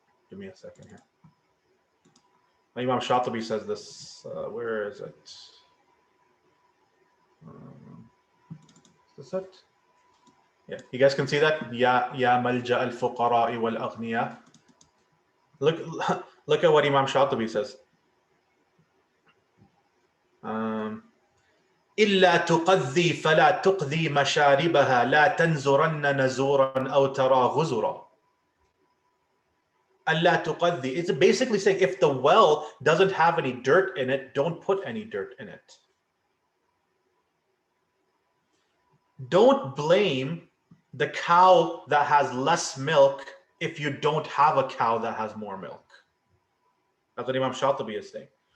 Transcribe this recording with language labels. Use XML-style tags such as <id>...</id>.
<en>Give me a second here. Imam Shatibi says this. Where is it? Is this it? Yeah, you guys can see that.</en> <ar>Ya malja al fuqara wal aghniya.</ar> <en>Look at what Imam Shatibi says.</en> <ar>إلا تقذي فلا تقذي مشاربها لا تنزرن نزورا أو ترى غزرا. ألا تقذي.</ar> <en>It's basically saying if the well doesn't have any dirt in it, don't put any dirt in it. Don't blame the cow that has less milk if you don't have a cow that has more milk. That's what Imam Shatibi is saying.</en>